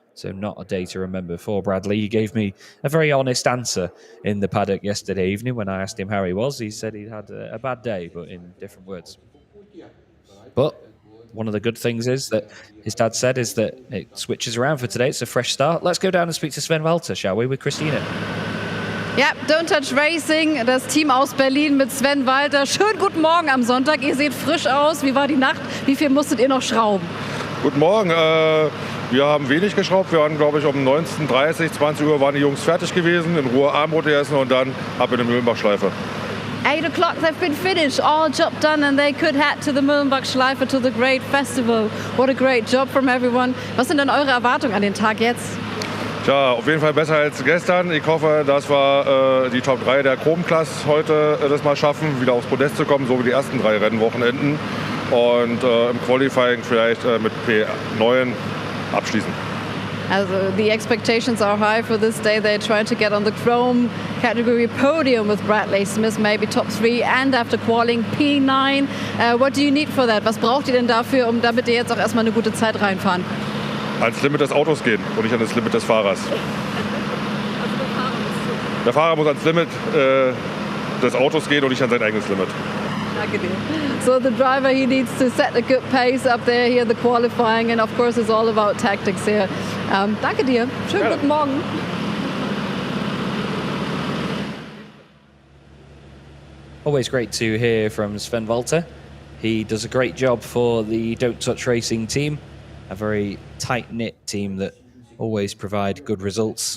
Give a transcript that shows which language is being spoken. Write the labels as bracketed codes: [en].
[en] So not a day to remember for Bradley. He gave me a very honest answer in the paddock yesterday evening when I asked him how he was. He said he'd had a bad day, but in different words. But one of the good things is that his dad said is that it switches around for today. It's a fresh start. Let's go down and speak to Sven Walter, shall we, with Christina? [de] Ja, Don't Touch Racing, das Team aus Berlin mit Sven Walter. Schönen guten Morgen am Sonntag. Ihr seht frisch aus. Wie war die Nacht? Wie viel musstet ihr noch schrauben? Guten Morgen. Wir haben wenig geschraubt. Wir waren, glaube ich, um 19:30, 20 Uhr waren die Jungs fertig gewesen, in Ruhe Abendbrot essen und dann ab in die Mühlenbach-Schleife. [en] 8 o'clock, they've been finished, all job done, and they could head to the Mühlenbach-Schleife, to the great festival. What a great job from everyone. [de] Was sind denn eure Erwartungen an den Tag jetzt? Tja, auf jeden Fall besser als gestern. Ich hoffe, dass wir die Top 3 der Chrome-Class heute das mal schaffen, wieder aufs Podest zu kommen, so wie die ersten 3 Rennwochenenden. Und im Qualifying vielleicht mit P9 abschließen. [en] Also the expectations are high for this day. They're trying to get on the Chrome category podium with Bradley Smith, maybe top 3 and after qualifying P9. What do you need for that? [de] Was braucht ihr denn dafür, damit ihr jetzt auch erstmal eine gute Zeit reinfahren? Ans Limit des Autos gehen und nicht an das Limit des Fahrers. Der Fahrer muss ans Limit des Autos gehen und nicht an sein eigenes Limit. [en] So the driver, he needs to set a good pace up there here, the qualifying, and of course it's all about tactics here. [de] Danke dir. Schönen guten Morgen. [en] Always great to hear from Sven Walter. He does a great job for the Don't Touch Racing team, a very tight-knit team that always provide good results.